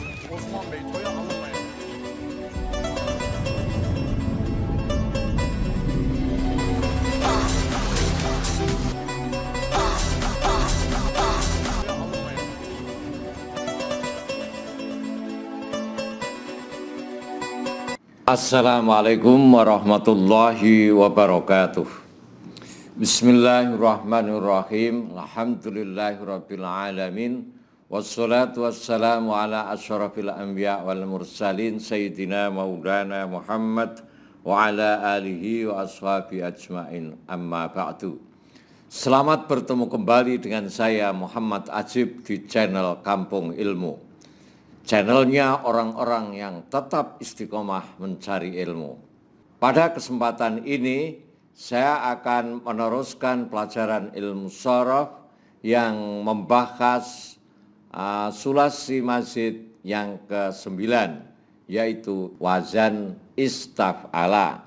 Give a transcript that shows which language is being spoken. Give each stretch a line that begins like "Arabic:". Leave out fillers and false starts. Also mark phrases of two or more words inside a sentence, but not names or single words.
Turkish: Osman Bey toya alınmayın. Toya alınmayın.
Arabic: السلام عليكم ورحمة الله وبركاته. بسم الله الرحمن الرحيم. الحمد لله رب العالمين. والصلاة والسلام على أشرف الأنبياء والمرسلين سيدنا مولانا محمد وعلى آله وأصحابه أجمعين. أما بعد.
Indonesian: Selamat bertemu kembali dengan saya Muhammad Ajib di channel Kampung Ilmu. Channelnya orang-orang yang tetap istiqomah mencari ilmu. Pada kesempatan ini, saya akan meneruskan pelajaran ilmu shorof yang membahas
Arabic: ثلاثي مزيد
Indonesian: yang ke-9, yaitu
Arabic: وزن استفعل.